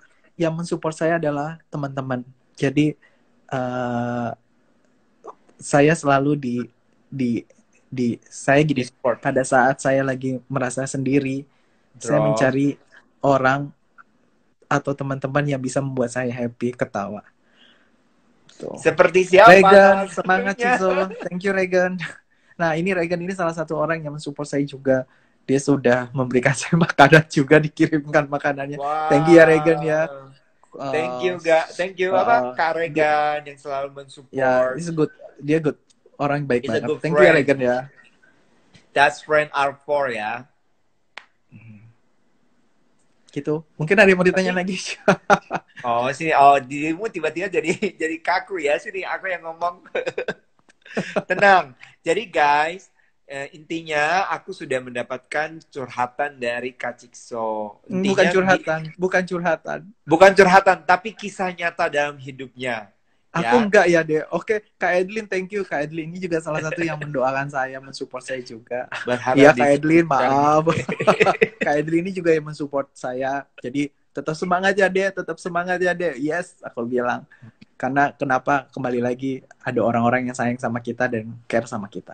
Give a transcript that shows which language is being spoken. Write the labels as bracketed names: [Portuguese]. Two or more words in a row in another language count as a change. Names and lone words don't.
[Indonesian] Yang mensupport saya adalah teman-teman. Jadi saya selalu saya gini, pada saat saya lagi merasa sendiri, saya mencari orang atau teman-teman yang bisa membuat saya happy, ketawa. Tuh. Seperti siapa? Regan, semangat Cizo. [English] Thank you [Indonesian] Regan. Nah, Regan ini salah satu orang yang mensupport saya juga. Dia sudah memberikan saya makanan juga, dikirimkan makanannya. Wow. [English] Thank you [Indonesian] ya Regan ya. [English] Thank you [Indonesian] Kak Regan yang selalu mensupport. Ya, dia good. Orang baik banget. [English] Thank you [Indonesian] ya Regan ya. [English] That's friend R4 ya. [Indonesian] Gitu. Mungkin ada yang mau ditanya lagi. Dirimu tiba-tiba jadi kaku ya. Sini aku yang ngomong. Tenang. Jadi guys, intinya aku sudah mendapatkan curhatan dari Kak Cikso. Bukan curhatan, tapi kisah nyata dalam hidupnya. Aku enggak ya deh. Oke, Kak Edlin, [English] thank you. [Indonesian] Kak Edlin ini juga salah satu yang mendoakan saya, mensupport saya juga. Iya Kak Edlin, maaf. Kak Edlin ini juga yang mensupport saya. Jadi tetap semangat ya deh. Yes, aku bilang. Karena kenapa, kembali lagi ada orang-orang yang sayang sama kita dan care sama kita.